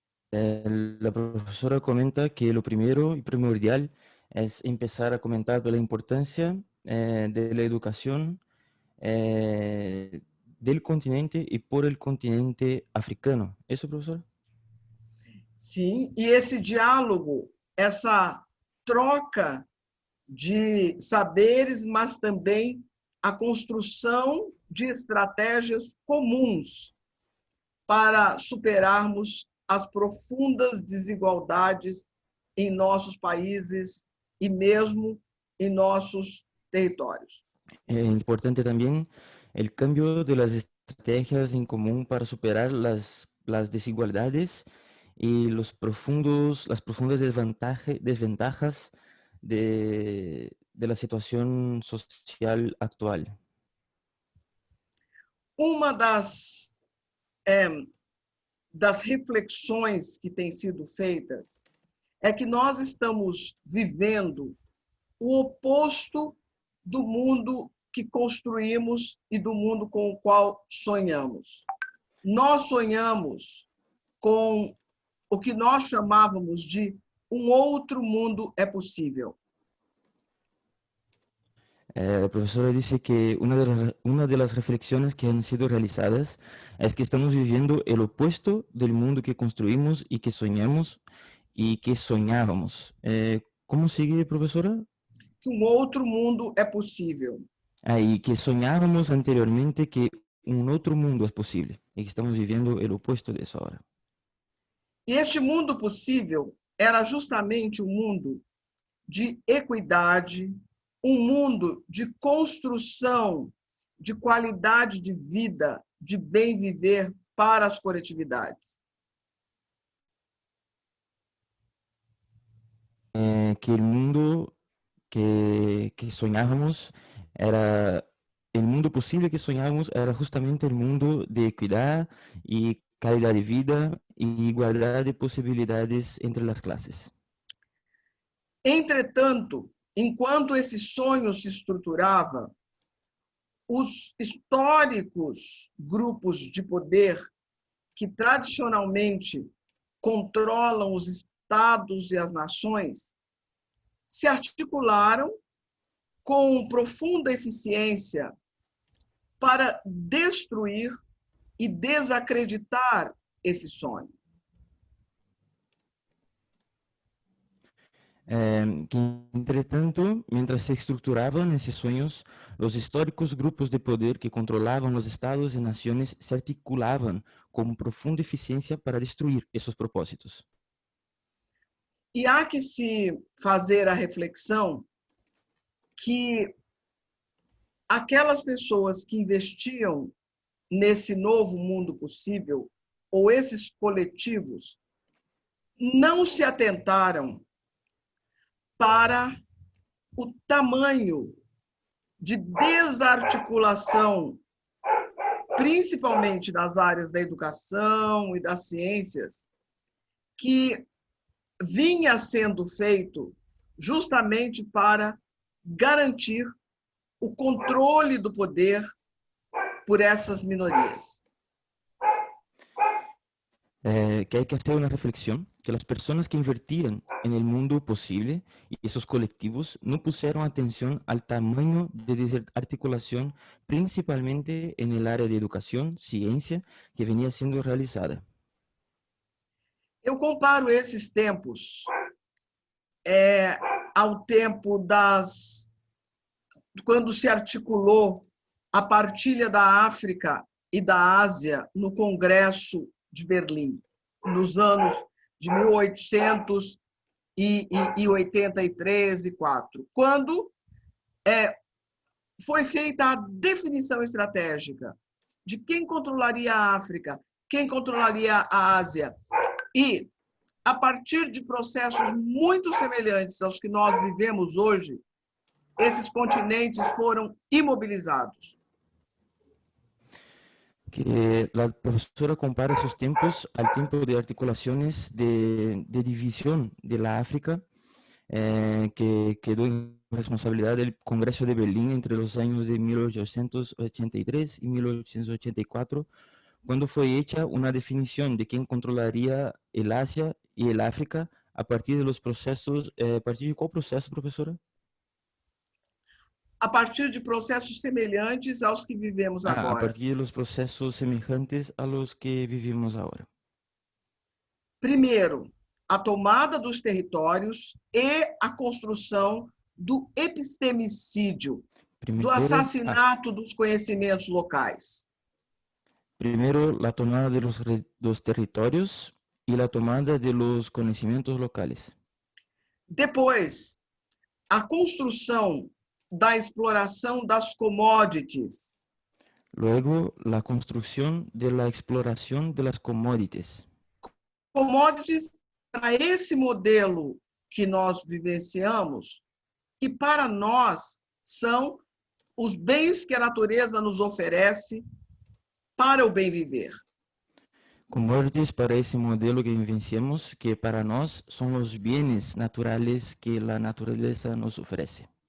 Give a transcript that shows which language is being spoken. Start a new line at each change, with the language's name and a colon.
Spanish: La profesora comenta que lo primero y primordial es empezar a comentar de la importancia de la educación del continente y por el continente africano. ¿Eso, profesora?
Portuguese: Sim, e esse diálogo, essa troca de saberes, mas também a construção de estratégias comuns para superarmos as profundas desigualdades em nossos países e mesmo em nossos territórios.
Spanish: Es importante también el cambio de las estrategias en común para superar las desigualdades y las profundas desventajas de la situación social actual.
Portuguese: Uma das reflexões que têm sido feitas é que nós estamos vivendo o oposto do mundo que construímos e do mundo com o qual sonhamos. Nós sonhamos com o que nós chamávamos de um outro mundo é possível.
Spanish: La profesora dice que una de las reflexiones que han sido realizadas es que estamos viviendo el opuesto del mundo que construimos y que soñamos y que soñábamos. ¿Cómo sigue, profesora?
Portuguese: Que um outro mundo é possível.
Spanish: Y que soñábamos anteriormente que un otro mundo es posible y que estamos viviendo el opuesto de eso ahora.
Portuguese: E este mundo possível era justamente um mundo de equidade, um mundo de construção de qualidade de vida, de bem viver para as coletividades.
Spanish: Que el mundo que soñábamos era, el mundo posible que soñábamos era justamente el mundo de equidad y calidad de vida y igualdad de posibilidades entre las clases.
Portuguese: Entretanto, enquanto esse sonho se estruturava, os históricos grupos de poder que tradicionalmente controlam os estados e as nações se articularam com profunda eficiência para destruir e desacreditar esse sonho.
Spanish: Que, entretanto, mientras se estructuraban esos sueños, los históricos grupos de poder que controlaban los estados y naciones se articulaban con profunda eficiencia para destruir esos propósitos.
Portuguese: E há que se fazer a reflexão que aquelas pessoas que investiam nesse novo mundo possível, ou esses coletivos, não se atentaram para o tamanho de desarticulação, principalmente das áreas da educação e das ciências, que vinha sendo feito justamente para garantir o controle do poder por essas minorias.
Spanish: Que hay que hacer una reflexión, que las personas que invertían en el mundo posible y esos colectivos no pusieron atención al tamaño de desarticulación, principalmente en el área de educación, ciencia, que venía siendo realizada.
Portuguese: Eu comparo esses tempos ao tempo quando se articulou a partilha da África e da Ásia no Congresso de Berlim, nos anos de 1883 e 4, quando foi feita a definição estratégica de quem controlaria a África, quem controlaria a Ásia, e a partir de processos muito semelhantes aos que nós vivemos hoje, esses continentes foram imobilizados.
Spanish: Que la profesora compara esos tiempos al tiempo de articulaciones de división de la África, que quedó en responsabilidad del Congreso de Berlín entre los años de 1883 y 1884, cuando fue hecha una definición de quién controlaría el Asia y el África a partir de los procesos. ¿A partir de cuál proceso, profesora?
Portuguese: A partir de processos semelhantes aos que vivemos agora.
Spanish: A partir de los procesos semejantes a los que vivimos ahora.
Portuguese: Primeiro, a tomada dos territórios e a construção do epistemicídio, do assassinato dos conhecimentos locais.
Spanish: Primero, la tomada de los territorios y la tomada de los conocimientos locales.
Portuguese: Depois, a construção da exploração das commodities.
Spanish: Luego, la construcción de la exploración de las commodities.
Portuguese: Commodities para esse modelo que nós vivenciamos, que para nós são os bens que a natureza nos oferece para o bem viver.
Spanish: Commodities para ese modelo que vivenciamos, que para
Portuguese: nós
Spanish: son los bienes naturales que la naturaleza nos ofrece.